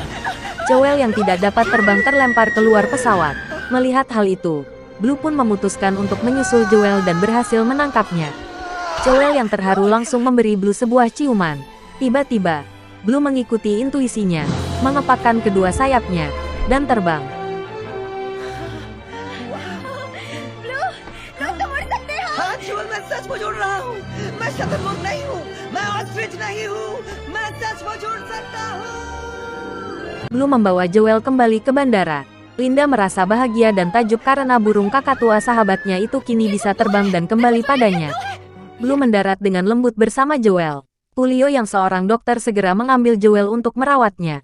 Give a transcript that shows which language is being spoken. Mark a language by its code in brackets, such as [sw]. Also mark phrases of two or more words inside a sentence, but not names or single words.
[id] Joel yang tidak dapat terbang terlempar keluar pesawat. Melihat hal itu, Blue pun memutuskan untuk menyusul Joel dan berhasil menangkapnya. Joel yang terharu langsung memberi Blue sebuah ciuman. Tiba-tiba, Blue mengikuti intuisinya, mengepakkan kedua sayapnya, dan terbang. [hi] हाँ जुअल, मैं सचमुच उड़ रहा हूँ। मैं शतरमुर्ग नहीं हूँ, मैं ऑस्ट्रिच नहीं हूँ, मैं सचमुच उड़ सकता हूँ। [id] Blue membawa Joel kembali ke bandara. Linda merasa bahagia dan takjub karena burung kakak tua sahabatnya itu kini bisa terbang dan kembali padanya. Blue mendarat dengan lembut bersama Joel. Tulio yang seorang dokter segera mengambil Joel untuk merawatnya.